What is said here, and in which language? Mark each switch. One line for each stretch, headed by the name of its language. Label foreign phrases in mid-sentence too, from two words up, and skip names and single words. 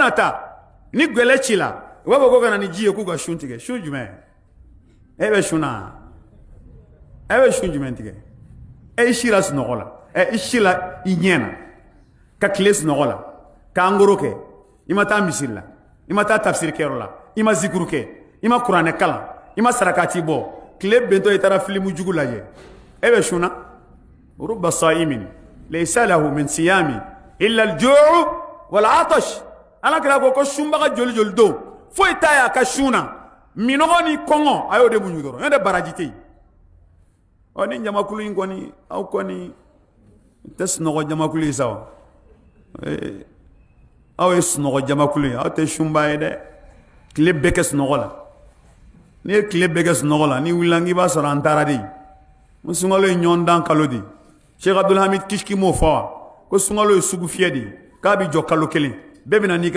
Bambara: na ta ni gwɛlɛ ci la u b'a fɔ ko ka na ni ji ye k'u ka sun tigɛ sun jumɛn e bɛ sun na e bɛ sun jumɛn tigɛ e sira sunɔgɔ la i sila i ɲɛ na ka tile sunɔgɔ la ka angoro kɛ i ma taa misiri la i ma taa tafsiri kɛyɔrɔ la i ma zikuru kɛ i ma kuranɛ kalan i ma sarakati bɔ tile bentɔ i taara filimu jugu lajɛ e bɛ sun na
Arabic: رب صائم ليس له من صيامه إلا الجوع والعطش
Bambara: ala kira ko sunbaga joli joli don foyi t'a ye a ka sun na minɔgɔ ni kɔngɔ a y'o de muɲu dɔrɔn n'o tɛ baraji tɛ yen ni jamakulu in kɔni aw kɔni tɛ sunɔgɔ jamakulu ye sa wa aw ye sunɔgɔ jamakulu ye aw tɛ sunba ye dɛ tile bɛɛ kɛ sunɔgɔ la n'i ye tile bɛɛ kɛ sunɔgɔ la ni wulila k'i b'a sɔrɔ an taara de ko sunkalo ye ɲɔgɔn dan kalo de Sheikh Abdul Hamid Kishki m'o fɔ wa ko sunkalo ye sugu fiyɛ de k'a bɛ jɔ kalo kelen bɛɛ bɛna n'i ka